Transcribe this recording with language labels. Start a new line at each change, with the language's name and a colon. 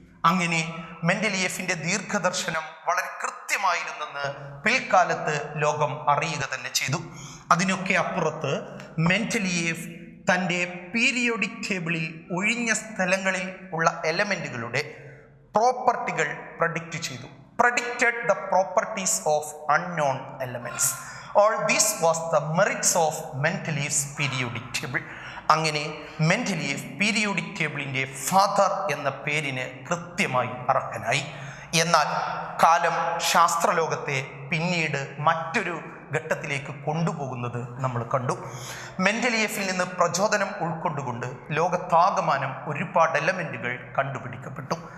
Malayalam: അങ്ങനെ മെൻഡലിയേഫിൻ്റെ ദീർഘദർശനം വളരെ കൃത്യമായിരുന്നെന്ന് പിൽക്കാലത്ത് ലോകം അറിയുക തന്നെ ചെയ്തു. അതിനൊക്കെ അപ്പുറത്ത് മെൻഡലിയേഫ് തൻ്റെ പീരിയോഡിക് ടേബിളിൽ ഒഴിഞ്ഞ സ്ഥലങ്ങളിൽ ഉള്ള എലമെൻറ്റുകളുടെ പ്രോപ്പർട്ടികൾ പ്രഡിക്റ്റ് ചെയ്തു.
English: predicted the properties of unknown elements. All this was the merits of Mendeleev's periodic table.
Malayalam: അങ്ങനെ മെൻഡലീഫ് പീരിയോഡിക് ടേബിളിൻ്റെ ഫാദർ എന്ന പേരിന് കൃത്യമായി അർഹനായി. എന്നാൽ കാലം ശാസ്ത്രലോകത്തെ പിന്നീട് മറ്റൊരു ഘട്ടത്തിലേക്ക് കൊണ്ടുപോകുന്നത് നമ്മൾ കണ്ടു. മെൻഡലിയേഫിൽ നിന്ന് പ്രചോദനം ഉൾക്കൊണ്ടുകൊണ്ട് ലോകത്താകമാനം ഒരുപാട് എലമെൻറ്റുകൾ കണ്ടുപിടിക്കപ്പെട്ടു.